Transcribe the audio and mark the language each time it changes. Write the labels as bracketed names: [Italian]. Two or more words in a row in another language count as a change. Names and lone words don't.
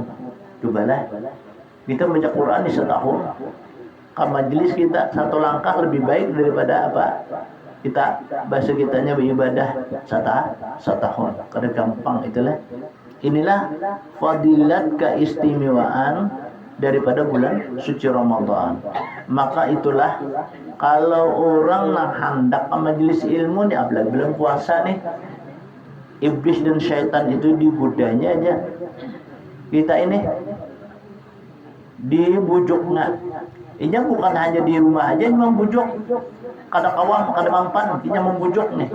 [Indonesian] Cobalah kita baca Quran di setahun, ke majelis kita 1 langkah lebih baik daripada apa kita bahasa kitanya beribadah setahun. [Banjar] Kada gampang itulah. [Indonesian] Inilah fadilat keistimewaan daripada bulan suci Ramadan. Maka itulah kalau orang nak hendak ke majelis ilmu nih, apalagi bulan puasa nih, iblis dan syaitan itu digudanya aja. Kita ini dibujuknya. Ini bukan hanya di rumah aja memang bujuk. Kada kawam, kada mampan, ini membujuk nih.